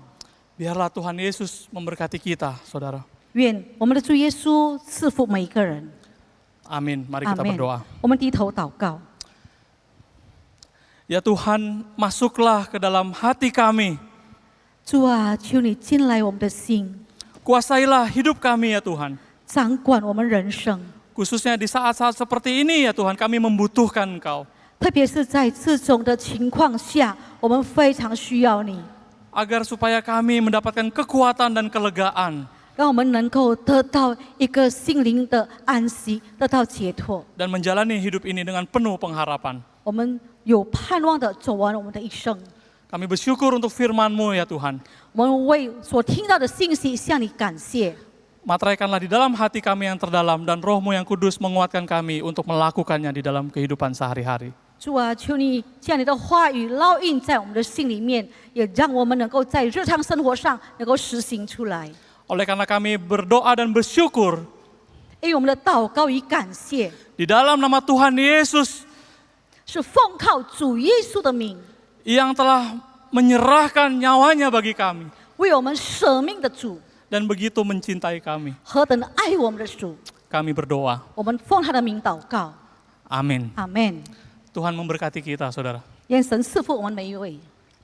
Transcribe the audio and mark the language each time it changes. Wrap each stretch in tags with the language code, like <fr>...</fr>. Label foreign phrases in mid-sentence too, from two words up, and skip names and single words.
<id>Biarlah Tuhan Yesus memberkati kita, saudara.</id> <zh>愿我们的主耶稣赐福每一个人。</zh> <id>Amin. Mari</id> <zh>阿</zh> <id>kita</id> <zh>门</zh> <id>berdoa.</id> <zh>我们低头祷告。</zh> <id>Ya Tuhan, masuklah ke dalam hati kami.</id> <zh>主啊，求你进来我们的心，</zh> <id>Kuasailah hidup kami ya Tuhan.</id> <zh>掌管我们人生。</zh> <id>Khususnya di saat-saat seperti ini ya Tuhan, kami membutuhkan Engkau.</id> <zh>特别是在这种的情况下，我们非常需要你，</zh> <id>Agar supaya kami mendapatkan kekuatan dan kelegaan.</id> <zh>让我们能够得到一个心灵的安息，得到解脱。</zh> <id>Dan menjalani hidup ini dengan penuh pengharapan.</id> <zh>我们有盼望的走完我们的一生。</zh> <id>Kami bersyukur untuk firman-Mu ya Tuhan.</id> <zh>我们为所听到的信息向你感谢。</zh> <id>Materaikanlah di dalam hati kami yang terdalam dan Roh-Mu yang kudus menguatkan kami untuk melakukannya di dalam kehidupan sehari-hari.</id> <zh>主啊，求你将你的话语烙印在我们的心里面，也让我们能够在日常生活上能够实行出来。</zh> <id>Oleh karena kami berdoa dan bersyukur</id> <zh>因为我们的祷告与感谢</zh> <id>di dalam nama Tuhan Yesus</id> <zh>是奉靠主耶稣的名，</zh> <id>yang telah menyerahkan nyawanya bagi kami</id> <zh>为我们舍命的主，</zh> <id>dan begitu mencintai kami.</id> <zh>何等爱我们的主！</zh> <id>Kami berdoa.</id> <zh>我们奉他的名祷告，</zh> <id>Amin.</id> <zh>阿门。</zh> <id>Tuhan memberkati kita, saudara.</id> <zh>愿神赐福我们每一位。</zh>